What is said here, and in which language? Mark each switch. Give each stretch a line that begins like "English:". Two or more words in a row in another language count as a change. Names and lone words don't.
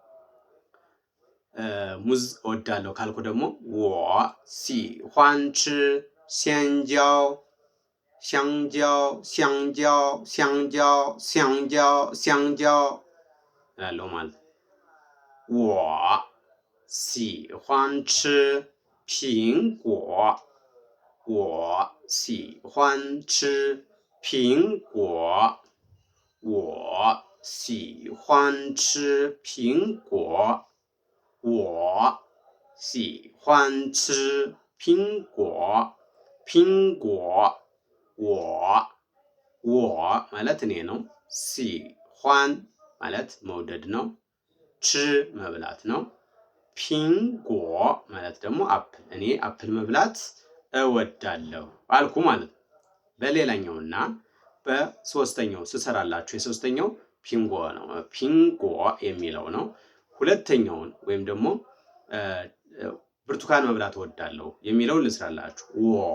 Amharic: ሙዝ እወዳለሁ ካልኩ ደግሞ
Chinese: 我喜欢吃香蕉香蕉香蕉香蕉香蕉香蕉
Amharic: እላለሁ ማለት ነው። ወ
Chinese: 喜欢吃苹果我喜欢吃苹果我喜欢吃苹果我喜欢吃苹果苹果
Amharic: 我 ማለት እኔ ነው። ሲኋን ማለት መውደድ ነው። ች መብላት ነው። ፒንጎ ማለት ደግሞ አፕል፣ እኔ አፕል መብላት እወዳለሁ አልኩ ማለት ነው። በሌላኛውና በሶስተኛው ስሰራላችሁ የሶስተኛው ፒንጎ ነው። ፒንጎ የሚለው ነው። ሁለተኛውን ወይም ደግሞ ብርቱካን መብላት እወዳለሁ የሚለውን ልስራላችሁ። ወ